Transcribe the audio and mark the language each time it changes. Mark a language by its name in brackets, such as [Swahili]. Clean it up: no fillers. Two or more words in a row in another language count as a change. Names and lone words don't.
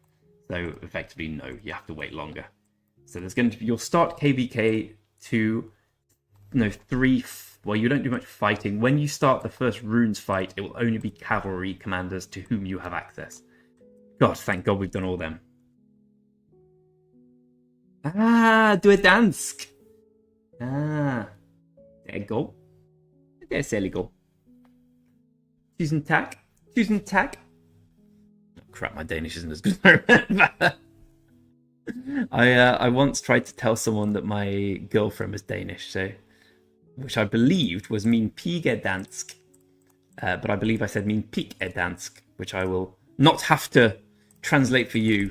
[English] So effectively, no, you have to wait longer. So there's going to be, you'll start KVK2, no, 3, well, you don't do much fighting. When you start the first runes fight, it will only be cavalry commanders to whom you have access. God, thank God we've done all them. [Danish] Du er dansk! [Norwegian] Der går. Det ser litt godt. Tusen takk. Tusen takk. [English] Oh, crap, my Danish isn't as good as I remember. I once tried to tell someone that my girlfriend was Danish, so which I believed was [Danish] min pige er dansk. [English] But I believe I said [Danish] min pik er dansk, [English] which I will not have to translate for you.